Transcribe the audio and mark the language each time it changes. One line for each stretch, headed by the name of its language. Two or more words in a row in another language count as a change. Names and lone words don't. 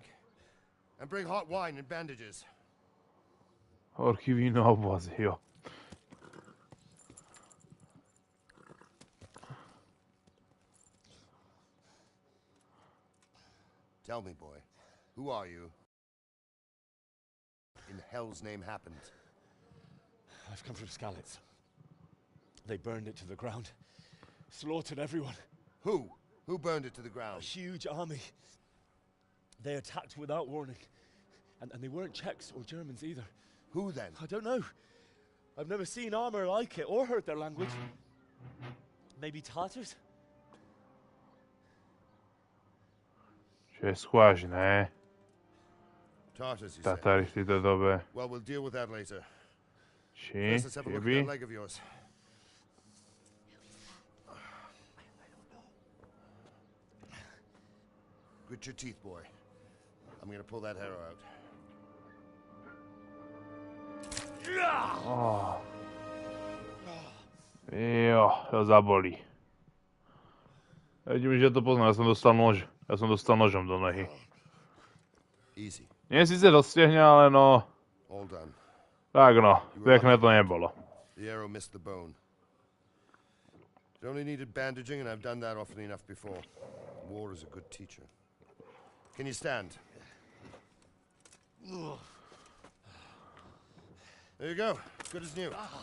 English: And bring hot wine and bandages.
Czech: Horký víno a obvazy, jo.
English: Tell me, boy, who are you? In hell's name happened? I've come from Skalitz. They burned it to the ground. Slaughtered everyone. Who? Who burned it to the ground? A huge army. They attacked without warning. And they weren't Czechs or Germans either. Who then? I don't know. I've never seen armor like it or heard their language. Maybe Tatars?
Czech: Že schváž, ne?
English: Tartars, you
Czech: Tatary v této době.
English: Well, we'll deal with that later.
Czech: Či?
English: First, let's have a look at that leg of yours. Grit your teeth, boy. I'm gonna pull that arrow out. Oh.
Czech: Jo, to zabolí. Já vidím, že to poznám, já jsem dostal nož. Já jsem dostal nožem do nohy.
English: Easy.
Czech: Mě sice dostěhne, ale no.
English: All done.
Czech: Tak no, pěkné to nebylo.
English: The arrow missed the bone. It only needed bandaging, and I've done that often enough before. War is a good teacher. Can you stand? There you go. Good as new.